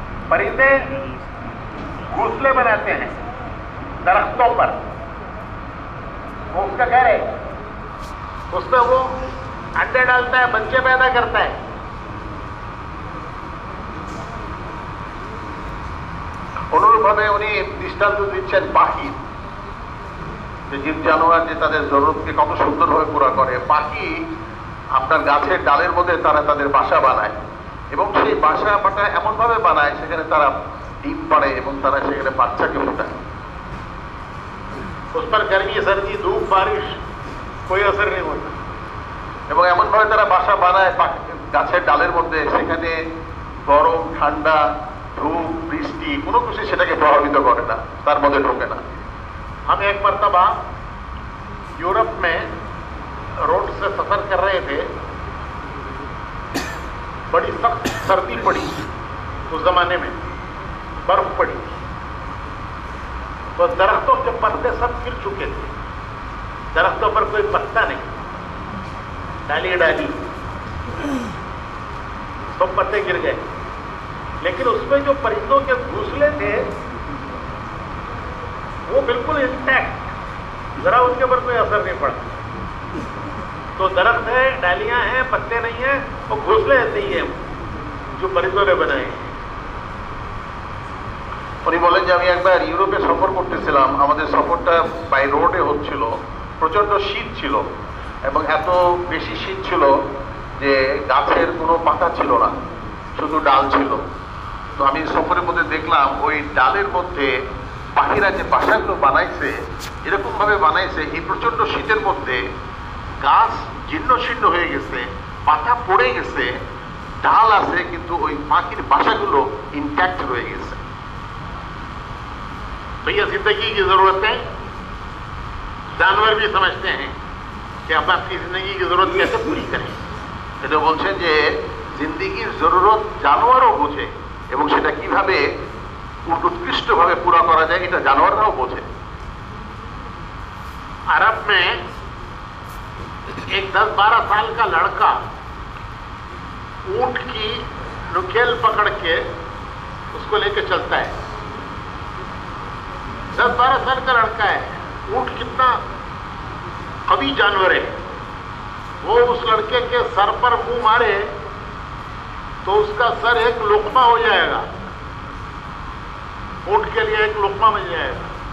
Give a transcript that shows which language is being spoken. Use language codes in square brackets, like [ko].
[hi] परिंदे घोंसले बनाते हैं दरख्तों पर, वो उसका घर है, उसमें वो अंडे डालता है, बच्चे पैदा करता है। [bn] অনুরূপভাবে উনি দৃষ্টান্ত দিচ্ছেন পাখি, যে জীব জানোয়ার যে তাদের জরুরতকে কত সুন্দরভাবে পুরা করে। পাখি আপনার গাছের ডালের মধ্যে তারা তাদের বাসা বানায়, এবং সেই বাসা বাটা এমনভাবে বানায় সেখানে তারা ডিম পাড়ে এবং তারা সেখানে বাচ্চাকে ফোটায়। [hi] उस पर गर्मी सर्दी धूप बारिश कोई असर नहीं होता। [bn] এবং এমনভাবে তারা বাসা বানায় গাছের ডালের মধ্যে, সেখানে গরম ঠান্ডা ধূপ বৃষ্টি কোনো কিছু সেটাকে প্রভাবিত করে না, তার মধ্যে ঢোকে না। [hi] हम एक मरतबा यूरोप में रोड से सफर कर रहे थे, बड़ी सख्त सर्दी पड़ी, उस जमाने में बर्फ पड़ी, तो दरख्तों के पत्ते सब गिर चुके थे, दरख्तों पर कोई पत्ता नहीं, डाली डाली सब पत्ते गिर गए, लेकिन उसमें जो परिंदों के घोंसले थे वो बिल्कुल इंटैक्ट, जरा उनके ऊपर कोई असर नहीं पड़ा। तो दरख्त है, डालियां हैं, पत्ते नहीं है, और घोंसले ऐसे ही है जो परिंदों ने बनाए। [bn] উনি বলেন যে আমি একবার ইউরোপে সফর করতেছিলাম, আমাদের সফরটা বাই রোডে হচ্ছিল, প্রচন্ড শীত ছিল এবং এত বেশি শীত ছিল যে গাছের কোনো পাতা ছিল না, শুধু ডাল ছিল। তো আমি সফরের মধ্যে দেখলাম ওই ডালের মধ্যে পাখিরা যে বাসাগুলো বানাইছে, এরকম ভাবে বানাইছে এই প্রচন্ড শীতের মধ্যে গাছ জীর্ণ শীর্ণ হয়ে গেছে, পাতা পড়ে গেছে, ডাল আছে কিন্তু ওই পাখির বাসাগুলো ইনট্যাক্ট রয়ে গেছে। [hi] तो ये जिंदगी की जरूरत है, जानवर भी समझते हैं कि आप अपनी जिंदगी की जरूरत कैसे पूरी करें। [bn] এটা বলছেন যে জিন্দিগির জরুরত জানোয়ারও বোঝে এবং সেটা কিভাবে উৎকৃষ্টভাবে পুরা করা যায় এটা জানোয়াররাও বোঝে। [hi] अरब में एक 10-12 साल का लड़का ऊंट की नुकेल पकड़ के उसको लेके चलता है। 10-12 साल का लड़का है, ऊंट कितना कभी जानवर है, वो उस लड़के के सर पर मुंह मारे तो उसका सर एक लुकमा हो जाएगा, ऊंट के लिए एक लुकमा बन जाएगा।